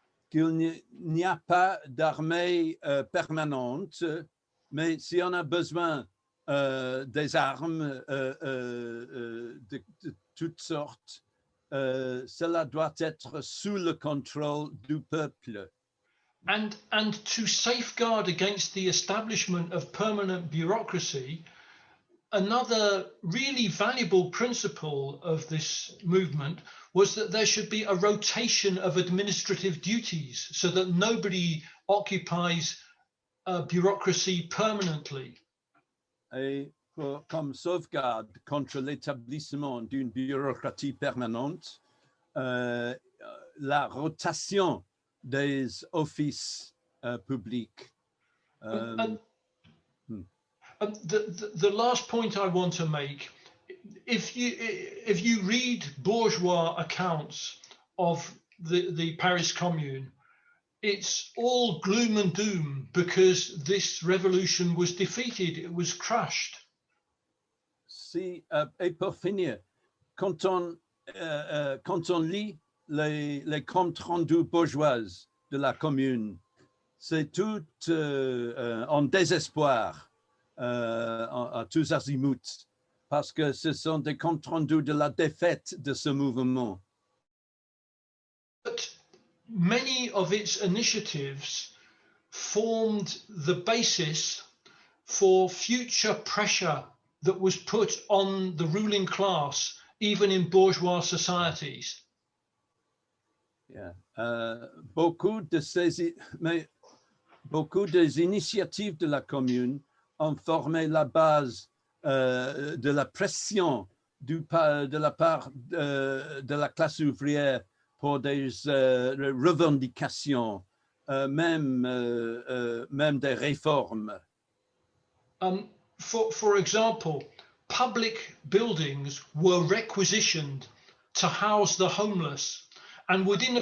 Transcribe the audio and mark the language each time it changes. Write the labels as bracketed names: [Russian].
[French] Qu'il n'y a pas d'armée permanente, mais si on a besoin des armes de toutes sortes, cela doit être sous le contrôle du peuple. [English] And to safeguard against the establishment of permanent bureaucracy, another really valuable principle of this movement was that there should be a rotation of administrative duties so that nobody occupies bureaucracy permanently. [French] Et comme sauvegarde contre l'établissement d'une bureaucratie permanente, la rotation des offices publics. [English] The last point I want to make, if you read bourgeois accounts of the Paris Commune, it's all gloom and doom because this revolution was defeated, it was crushed. [French] Si, et pour finir, quand on lit les comptes rendus bourgeoises de la Commune, c'est tout en désespoir à tous azimuts, parce que ce sont des comptes rendus de la défaite de ce mouvement. [English] But many of its initiatives formed the basis for future pressure that was put on the ruling class, even in bourgeois societies. [French] Yeah. Beaucoup de ces, mais beaucoup des initiatives de la Commune ont formé la base de la pression de la part de la classe ouvrière pour des revendications, même des réformes. [English] For example, public buildings were requisitioned to house the homeless, and within a